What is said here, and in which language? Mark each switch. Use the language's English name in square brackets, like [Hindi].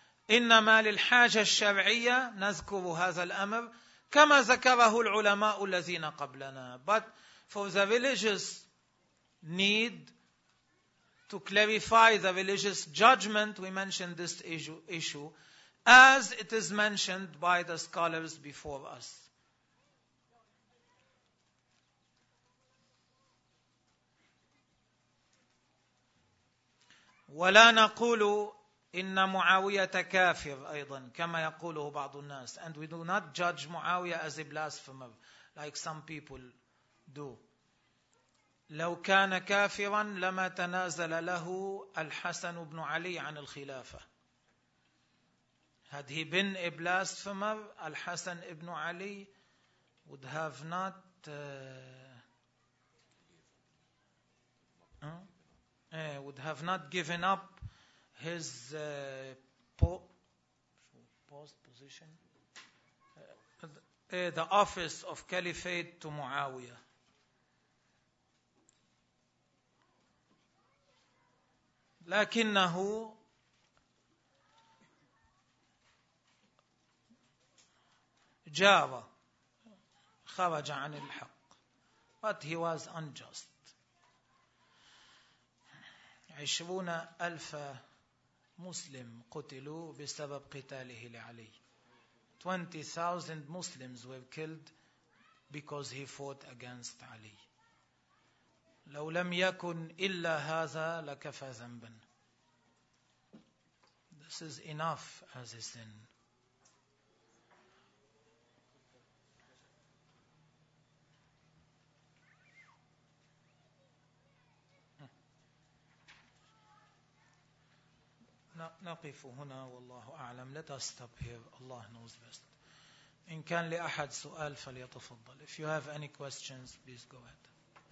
[Arabic] إنما للحاجة الشرعية نذكر هذا الأمر كما ذكره العلماء الذين قبلنا. [English] But for the religious need to clarify the religious judgment, we mention this issue as it is mentioned by the scholars before us. [Arabic] ولا نقول إن معاوية كافر أيضا كما يقوله بعض الناس, [English] and we do not judge Muawiyah as a blasphemer like some people do. [Arabic] لو كان كافرا لما تنازل له الحسن بن علي عن الخلافة. [English] Had he been a blasphemer, الحسن بن علي would have not given up his position, the office of caliphate to Muawiyah. [Arabic] لكنه جاب خرج عن الحق, [English] but he was unjust. [Arabic] 20,000 مسلم قتلوا بسبب قتاله لعلي. [English] 20,000 Muslims were killed because he fought against Ali. [Arabic] لو لم يكن إلا هذا لكفى ذنبا. [English] This is enough as a sin. [Arabic] نقف هنا والله أعلم. [English] Let us stop here. Allah knows best. [Arabic] إن كان لأحد سؤال فليتفضل. [English] If you have any questions, please go ahead.